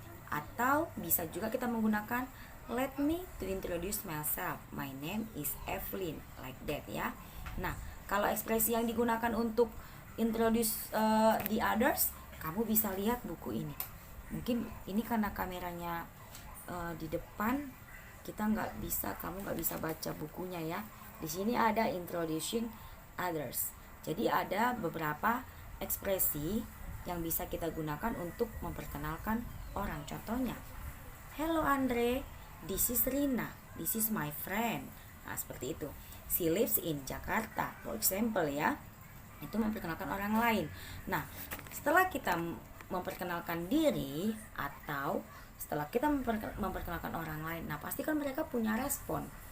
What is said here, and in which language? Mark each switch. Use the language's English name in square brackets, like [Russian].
[Indonesian] Atau bisa juga kita menggunakan [English] let me to introduce myself. My name is Evelyn, like that ya. [Indonesian] Nah, kalau ekspresi yang digunakan untuk [English] introduce the others, [Indonesian] kamu bisa lihat buku ini. Mungkin ini karena kameranya di depan, kamu nggak bisa baca bukunya ya. Di sini ada introducing others. Jadi ada beberapa ekspresi yang bisa kita gunakan untuk memperkenalkan orang. Contohnya, [English] hello Andre, this is Rina, this is my friend. [Indonesian] Nah, seperti itu. [English] She lives in Jakarta, for example [Indonesian] ya. Itu memperkenalkan orang lain. Nah, setelah kita memperkenalkan diri atau setelah kita memperkenalkan orang lain, nah pasti kan mereka punya respon.